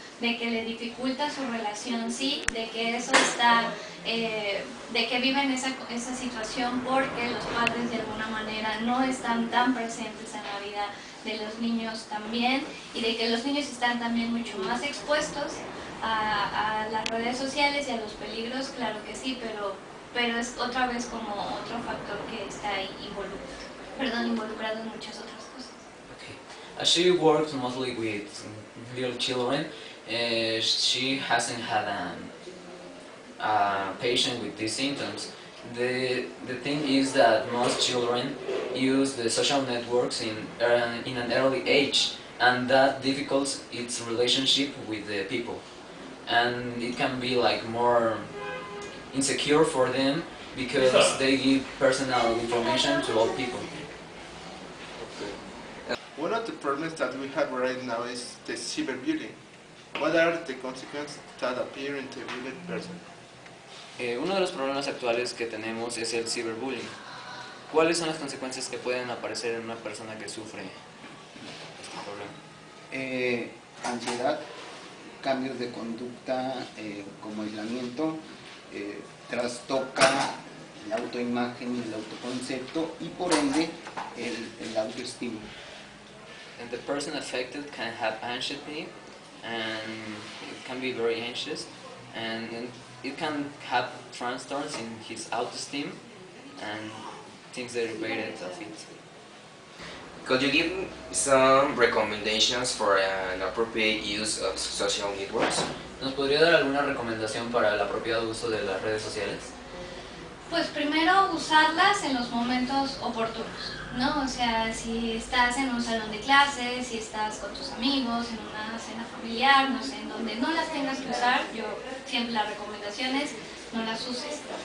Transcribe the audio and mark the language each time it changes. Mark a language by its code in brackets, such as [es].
[es] De que le dificulta su relación, sí, de que eso está, de que viven esa situación porque los padres de alguna manera no están tan presentes en la vida de los niños también, y de que los niños están también mucho más expuestos a las redes sociales y a los peligros, claro que sí, pero es otra vez como otro factor que está ahí involucrado en muchas otras cosas. [en] Okay. As she works mostly with little children, she hasn't had a patient with these symptoms. The thing is that most children use the social networks in an early age, and that difficults its relationship with the people, and it can be like more insecure for them because they give personal information to all people. One of the problems that we have right now is the cyberbullying. What are the consequences that appear in the bullied person? [es] Uno de los problemas actuales que tenemos es el ciberbullying. ¿Cuáles son las consecuencias que pueden aparecer en una persona que sufre este problema? Ansiedad, cambios de conducta como aislamiento, trastoca la autoimagen y el autoconcepto y por ende el autoestima. [en] And the person affected can have anxiety, and it can be very anxious, and it can have transtorns in his autoesteem and things derivated of it. Could you give some recommendations for an appropriate use of social networks? [es] ¿Nos podría dar alguna recomendación para el apropiado uso de las redes sociales? Pues primero usarlas en los momentos oportunos, ¿no? O sea, si estás en un salón de clases, si estás con tus amigos, en una cena familiar, no sé, en donde no las tengas que usar, yo siempre las recomendaciones, no las uses.